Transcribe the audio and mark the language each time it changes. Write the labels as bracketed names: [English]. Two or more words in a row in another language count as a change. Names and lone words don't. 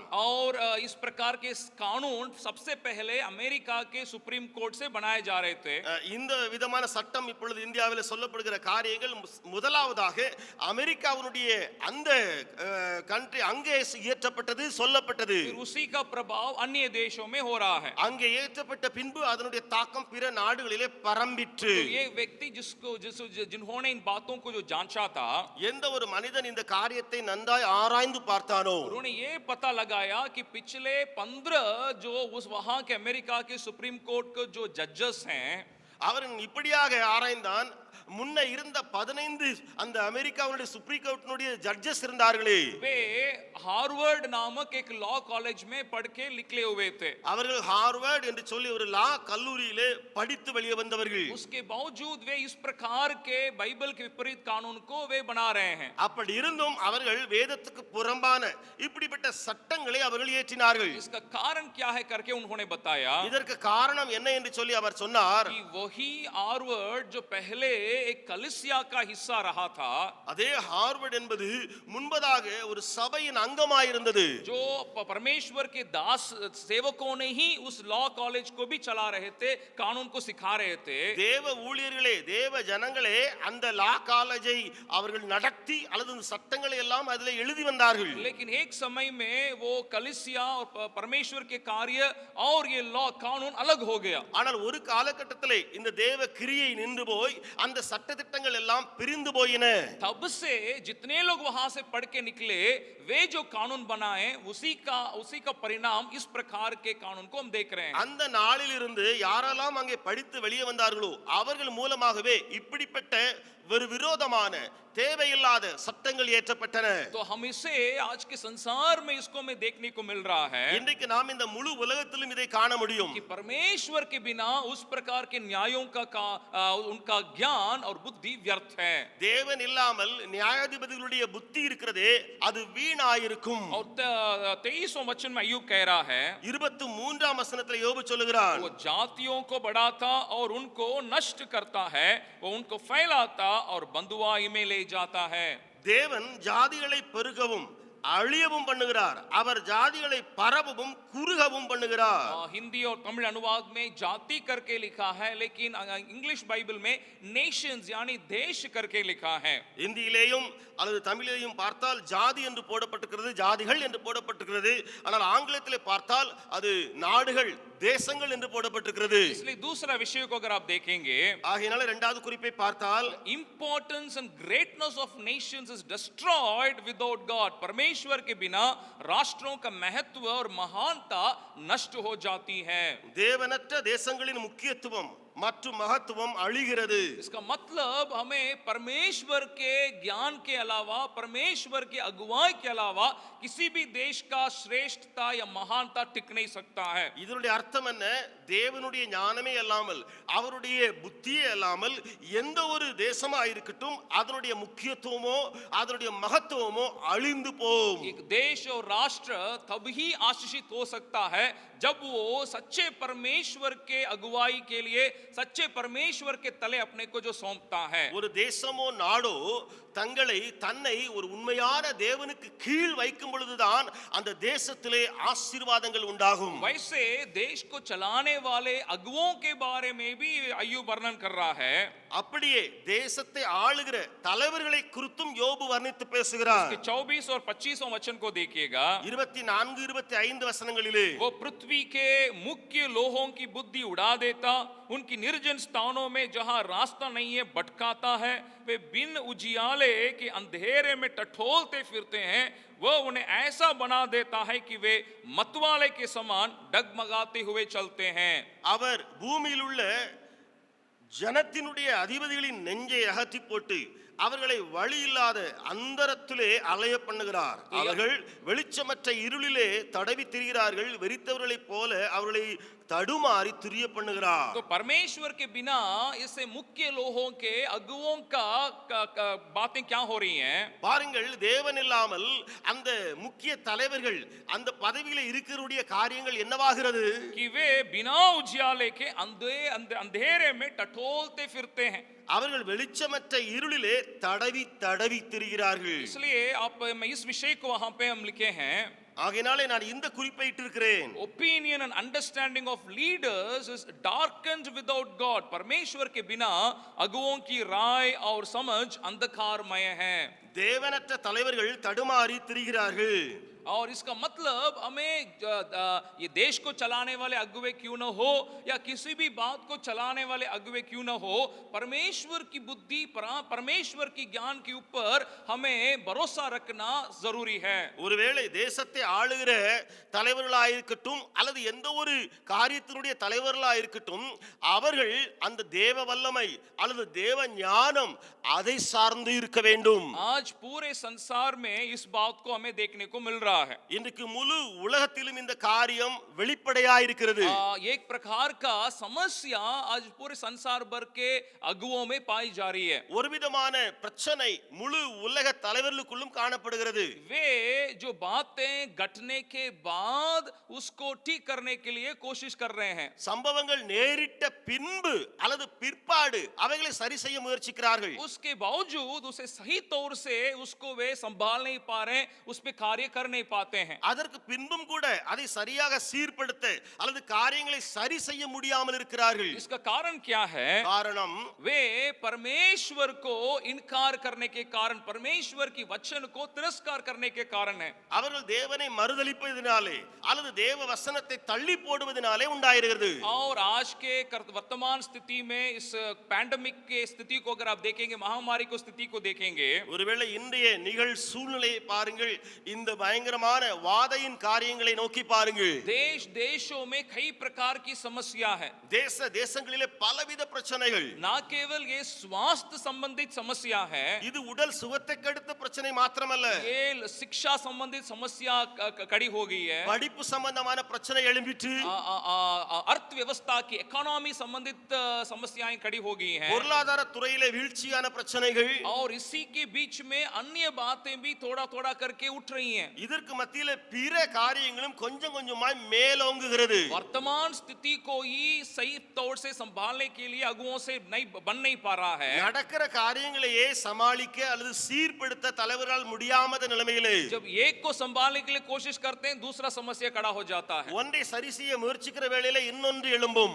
[Hindi] और इस प्रकार के कानून सबसे पहले अमेरिका के सुप्रीम कोर्ट से बनाए जा रहे थे। [Tamil] இந்த விதமான சட்டம் இப்பொழுது இந்தியாவில் சொல்லப்படுகிற காரியங்கள் முதலாவதாக அமெரிக்காவினுடைய அந்த கண்ட்ரி அங்கே இயற்றப்பட்டது, சொல்லப்பட்டது. [Hindi] फिर उसी का प्रभाव अन्य देशों में हो रहा है। [Tamil] அங்கே இயற்றப்பட்ட பின்பு அதனுடைய தாக்கம் பிற நாடுகளிலே பரம்பிற்று. [Hindi] तो ये व्यक्ति जिन्होंने इन बातों को जो जांचा था, [Tamil] எந்த ஒரு மனிதன் இந்த காரியத்தை நன்றாய் ஆராய்ந்து பார்த்தானோ, [Hindi] उन्होंने ये पता लगाया कि पिछले 15 जो उस वहां के अमेरिका के सुप्रीम कोर्ट के जो जजेस हैं, [Tamil] அவன் இப்படியாக ஆராய்ந்தான், முன்ன இருந்த 15 அந்த அமெரிக்காவுடைய சுப்ரீம் கோர்ட்டினுடைய ஜட்ஜஸ் இருந்தார்களே, [Hindi] वे हार्वर्ड नामक एक [English] law college [Hindi] में पढ़ के निकले हुए थे। [Tamil] அவர்கள் ஹார்வர்ட் என்று சொல்லி ஒரு லா கல்லூரியிலே படித்து வெளியே வந்தவர்கள். [Hindi] उसके बावजूद वे इस प्रकार के बाइबल के विपरीत कानून को वे बना रहे हैं। [Tamil] அப்படி இருந்தும் அவர்கள் வேதத்துக்கு புறம்பான இப்படிப்பட்ட சட்டங்களை அவர்கள் ஏற்றினார்கள். [Hindi] इसका कारण क्या है करके उन्होंने बताया [Tamil] இதற்கு காரணம் என்ன என்று சொல்லி அவர் சொன்னார், [Hindi] कि वही हार्वर्ड जो पहले एक कलीसिया का हिस्सा रहा था, [Tamil] அதே ஹார்வர்ட் என்பது முன்பதாக ஒரு சபையின் அங்கமாயிருந்தது. [Hindi] जो परमेश्वर के दास सेवकों ने ही उस [English] law college [Hindi] को भी चला रहे थे, कानून को सिखा रहे थे। [Tamil] தேவ ஊழியர்களே, தேவ ஜனங்களே அந்த [English] law college [Tamil] அவர்கள் நடத்தி அல்லது அந்த சட்டங்களை எல்லாம் அதிலே எழுதி வந்தார்கள். [Hindi] लेकिन एक समय में वो कलीसिया और परमेश्वर के कार्य और ये लॉ कानून अलग हो गया। [Tamil] ஆனால் ஒரு காலகட்டத்திலே இந்த தேவ கிரியை நின்று போய் அந்த சட்டதிட்டங்கள் எல்லாம் பிரிந்து போயின. [Hindi] तब से जितने लोग वहां से पढ़ के निकले, वे जो कानून बनाए उसी का परिणाम इस प्रकार के कानून को हम देख रहे हैं। [Tamil] அந்த நாளில் இருந்து யாரெல்லாம் அங்கே படித்து வெளியே வந்தார்களோ அவர்கள் மூலமாகவே இப்படிப்பட்ட ஒரு விரோதமான தேவையில்லாத சட்டங்கள் ஏற்றப்பட்டன. [Hindi] तो हम इसे आज के संसार में इसको में देखने को मिल रहा है [Tamil] இன்றைக்கு நாம் இந்த முழு உலகத்திலும் இதை காண முடியும். [Hindi] कि परमेश्वर के बिना उस प्रकार के न्यायों का उनका ज्ञान और बुद्धि व्यर्थ है। [Tamil] தேவன் இல்லாமல் நியாயாதிபதிகளுடைய புத்தி இருக்கிறதே அது வீணாயிருக்கும். [Hindi] और 23वां वचन में अय्यूब कह रहा है, [Tamil] 23ஆம் வசனத்தில் யோபு சொல்லுகிறான், [Hindi] वो जातियों को बढ़ाता और उनको नष्ट करता है, वो उनको फैलाता और बंधुआई में ले जाता है। [Tamil] தேவன் ஜாதிகளை பெருகவும் அழியவும் பண்ணுகிறார், அவர் ஜாதிகளை பரவவும் குறுகவும் பண்ணுகிறார். [Hindi] हिंदी और तमिल अनुवाद में जाति करके लिखा है, लेकिन [English] English Bible [Hindi] में नेशंस यानी देश करके लिखा है. [Tamil] இந்தியிலேயும் அல்லது தமிழிலேயும் பார்த்தால் ஜாதி என்று போடப்பட்டிருக்கிறது, ஜாதிகள் என்று போடப்பட்டிருக்கிறது. ஆனால் ஆங்கிலத்திலே பார்த்தால் அது நாடுகள், தேசங்கள் என்று போடப்பட்டிருக்கிறது. [Hindi] इसलिए दूसरा विषय को अगर आप देखेंगे, [Tamil] ஆகையினால இரண்டாவது குறிப்பை பார்த்தால் [English] importance and greatness of nations is destroyed without God. [Hindi] परमेश्वर के बिना राष्ट्रों का महत्व और महानता नष्ट हो जाती है. [Tamil] தேவனற்ற தேசங்களின் முக்கியத்துவம் மற்றும் மகத்துவம் அழிகிறது. [Hindi] इसका मतलब हमें परमेश्वर के ज्ञान के अलावा, परमेश्वर के अगुवाई के अलावा किसी भी देश का श्रेष्ठता या महानता टिक नहीं सकता है. [Tamil] இதனுடைய அர்த்தம் என்ன? தேவனுடைய ஞானமே அல்லாமல், அவருடைய புத்தியே அல்லாமல் எந்த ஒரு தேசமா இருக்கட்டும் அதனுடைய முக்கியத்துவமோ அதனுடைய மகத்துவமோ அழிந்து போகும். [Hindi] एक देश और राष्ट्र तभी आशीषित हो सकता है जब वो सच्चे परमेश्वर के अगुवाई के लिए सच्चे परमेश्वर के तले अपने को जो सौंपता है. [Tamil] ஒரு தேசமோ நாடோ தன்னை ஒரு உண்மையான தேவனுக்கு கீழ் வைக்கும் பொழுதுதான் அந்த தேசத்திலே ஆசீர்வாதங்கள் உண்டாகும். [Hindi] वैसे देश को चलाने वाले अगुवों के बारे में भी अय्यूब वर्णन कर रहा है. [Tamil] அப்படியே தேசத்தை ஆளுகிற தலைவர்களை குறித்தும் யோபு வர்ணித்து பேசுகிறார். [Hindi] 24 और 25 वचन को देखिएगा. [Tamil] 24 25 वचनங்களிலே [Hindi] वो पृथ्वी के मुख्य लोहों की बुद्धि उड़ा देता, उनकी निर्जन स्थानों में जहां रास्ता नहीं है भटकाता है. वे बिन उजियाले के अंधेरे में टटोलते फिरते हैं. वह उन्हें ऐसा बना देता है कि वे मतवाले के समान डगमगाते हुए चलते हैं. [Tamil] அவர் பூமியில் உள்ள ஜனத்தினுடைய அதிபதிகளின் நெஞ்சை அகற்றி போட்டு அவர்களை வழி இல்லாத அந்தரத்திலே அலைய பண்ணுகிறார். அவர்கள் வெளிச்சமற்ற இருளிலே தடவி திரிகிறார்கள், வெறித்தவர்களைப் போல அவர்களை தடுமாறி திரிய பண்ணுகிறார். [Hindi] तो परमेश्वर के बिना इससे मुख्य लोहों के अगुवों का बातें क्या हो रही हैं? [Tamil] பாருங்கள், தேவன் இல்லாமல் அந்த முக்கிய தலைவர்கள் அந்த பதவியில இருக்கிறவருடைய காரியங்கள் என்னவாகிறது? [Hindi] कि वे बिना उजियाले के अंधेरे में टटोलते फिरते हैं. [Tamil] அவர்கள் வெளிச்சமற்ற இருளிலே தடவி தடவி திரிகிறார்கள். [Hindi] इसलिए आप इस विषय को वहां पे हम लिखे हैं. [Tamil] ஆகையினாலே நான் இந்த குறிப்பை இட்டிருக்கிறேன். [English] Opinion and understanding of leaders is darkened without God. [Hindi] परमेश्वर के बिना अगुवों की राय और समझ अंधकारमय है. [Tamil] தேவனற்ற தலைவர்கள் தடுமாறி திரிகிறார்கள். [Hindi] और इसका मतलब हमें ये देश को चलाने वाले अगुवे क्यों न हो या किसी भी बात को चलाने वाले अगुवे क्यों न हो, परमेश्वर की बुद्धि, परमेश्वर की ज्ञान के ऊपर हमें भरोसा रखना जरूरी है. [Tamil] ஒருவேளை தேசத்தை ஆளுகிற தலைவர்களாக இருக்கட்டும் அல்லது எந்த ஒரு காரியத்தினுடைய தலைவர்களாக இருக்கட்டும், அவர்கள் அந்த தேவ வல்லமை அல்லது தேவ ஞானம் அதை சார்ந்து இருக்க வேண்டும். [Hindi] आज पूरे संसार में इस बात को हमें देखने को मिल रहा है. [Tamil] இன்றைக்கு முழு உலகத்திலும் இந்த காரியம் வெளிப்படையாக இருக்கிறது. [Hindi] एक प्रकार का समस्या आज पूरे संसार भर के अगुवों में पाई जा रही है. [Tamil] ஒரு விதமான பிரச்சனை முழு உலக தலைவர்களுக்குள்ளும் காணப்படுகிறது. [Hindi] वे जो बातें घटने के बाद उसको ठीक करने के लिए कोशिश कर रहे हैं. [Tamil] சம்பவங்கள் நேரிட்ட பின்பு அல்லது பிற்பாடு அவைகளை சரி செய்ய முயற்சிக்கிறார்கள். [Hindi] उसके बावजूद उसे सही तौर से उसको वे संभाल नहीं पा रहे, उस पे कार्य कर नहीं पाते हैं. [Tamil] அதற்கு பின்பும் கூட அதை சரியாக சீர்படுத்த அல்லது காரியங்களை சரி செய்ய முடியாமல் இருக்கிறார்கள். [Hindi] इसका कारण क्या है? [Tamil] காரணம், [Hindi] वे परमेश्वर को इनकार करने के कारण, परमेश्वर की वचन को तिरस्कार करने के कारण है. [Tamil] அவர்கள் தேவனை மறுதலிப்பதினாலே அல்லது தேவ வசனத்தை தள்ளி போடுவதினாலே உண்டாயிருக்கிறது. [Hindi] और आज के वर्तमान स्थिति में इस पैंडेमिक के स्थिति को अगर आप देखेंगे, महामारी को स्थिति को देखेंगे, [Tamil] ஒருவேளை இன்றைய நிகழ் சூழ்நிலையை பாருங்கள், இந்த பயங்கரமான வாதையின் காரியங்களை நோக்கி பாருங்கள். [Hindi] देश देशों में कई प्रकार की समस्या है. [Tamil] தேச தேசங்களிலே பலவித பிரச்சனைகள். [Hindi] ना केवल ये स्वास्थ्य संबंधित समस्या है, [Tamil] இது உடல் சுகத்தை கெடுத்த பிரச்சனை மாத்திரமல்ல, [Hindi] ये शिक्षा संबंधित समस्या खड़ी हो गई है. [Tamil] படிப்பு சம்பந்தமான பிரச்சனை எழும்பிட்டு, [Hindi] अर्थव्यवस्था की इकोनॉमी संबंधित समस्याएं खड़ी हो गई हैं. [Tamil] பொருளாதார துறையிலே வீழ்ச்சியான பிரச்சனைகள், [Hindi] और इसी के बीच में अन्य बातें भी थोड़ा थोड़ा करके उठ रही हैं। [Tamil] இதற்கு மத்தியில பிற காரியங்களும் கொஞ்சம் கொஞ்சமாய் மேலோங்குகிறது. [Hindi] वर्तमान स्थिति को ही सही तौर से संभालने के लिए अगुओं से नहीं बन नहीं पा रहा है। [Tamil] நடக்கிற காரியங்களையே சமாளிக்க அல்லது சீர்படுத்த தலைவரால் முடியாத நிலைமையிலே [Hindi] जब एक को संभालने के लिए कोशिश करते हैं, दूसरा समस्या खड़ा हो जाता है। [Tamil] ஒன்றை சரி செய்ய முயற்சிக்கிற வேளையில இன்னொன்று எழும்பும்.